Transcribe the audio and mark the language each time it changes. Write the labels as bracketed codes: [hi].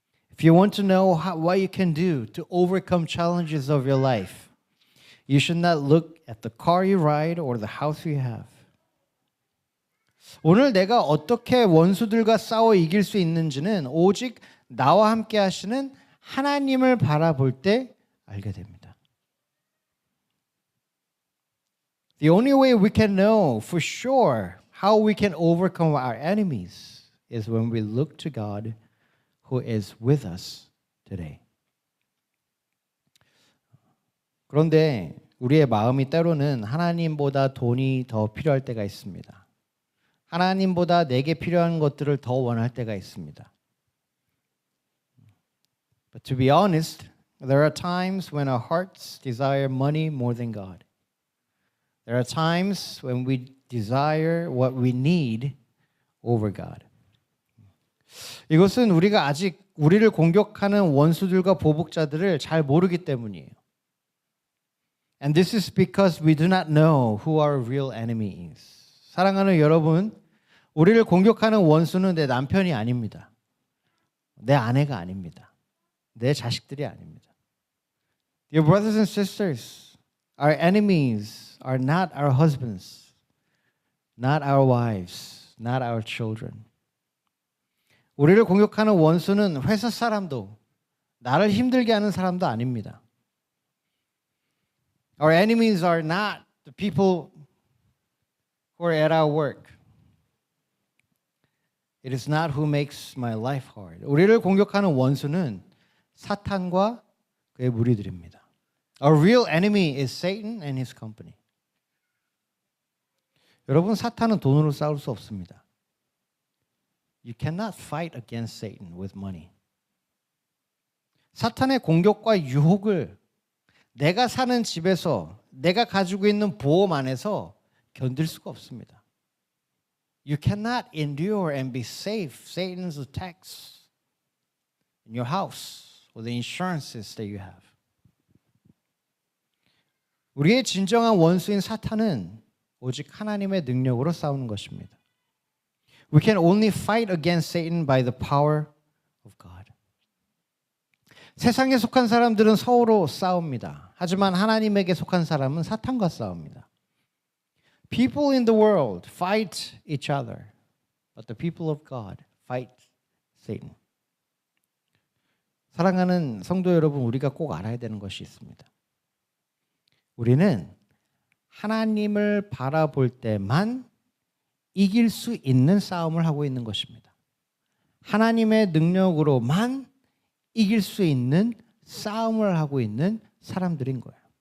[en] If you want to know what you can do to overcome challenges of your life, you should not look at the car you ride or the house you have. [ko] 오늘 내가 어떻게 원수들과 싸워 이길 수 있는지는 오직 나와 함께 하시는 하나님을 바라볼 때 알게 됩니다. [en] The only way we can know for sure how we can overcome our enemies is when we look to God who is with us today. [ko] 그런데 우리의 마음이 때로는 하나님보다 돈이 더 필요할 때가 있습니다. 하나님보다 내게 필요한 것들을 더 원할 때가 있습니다. [en] But to be honest, there are times when our hearts desire money more than God. There are times when we desire what we need over God. [ko] 이것은 우리가 아직 우리를 공격하는 원수들과 보복자들을 잘 모르기 때문이에요. [en] And this is because we do not know who our real enemy is. [ko] 사랑하는 여러분, 우리를 공격하는 원수는 내 남편이 아닙니다. 내 아내가 아닙니다. 내 자식들이 아닙니다. [en] Dear brothers and sisters, our enemies are not our husbands, not our wives, not our children. [ko] 우리를 공격하는 원수는 회사 사람도 나를 힘들게 하는 사람도 아닙니다. [en] Our enemies are not the people who are at our work. It is not who makes my life hard. [ko] 우리를 공격하는 원수는 사탄과 그의 무리들입니다. [en] Our real enemy is Satan and his company. [ko] 여러분, 사탄은 돈으로 싸울 수 없습니다. [en] You cannot fight against Satan with money. [ko] 사탄의 공격과 유혹을 내가 사는 집에서 내가 가지고 있는 보험 안에서 견딜 수가 없습니다. [en] You cannot endure and be safe Satan's attacks in your house or the insurances that you have. [ko] 우리의 진정한 원수인 사탄은 오직 하나님의 능력으로 싸우는 것입니다. [en] We can only fight against Satan by the power of God. [ko] 세상에 속한 사람들은 서로 싸웁니다. 하지만 하나님에게 속한 사람은 사탄과 싸웁니다. [en] People in the world fight each other, but the people of God fight Satan. [ko] 사랑하는 성도 여러분, 우리가 꼭 알아야 되는 것이 있습니다. 우리는 하나님을 바라볼 때만 이길 수 있는 싸움을 하고 있는 것입니다. 하나님의 능력으로만 이길 수 있는 싸움을 하고 있는 사람들인 거예요.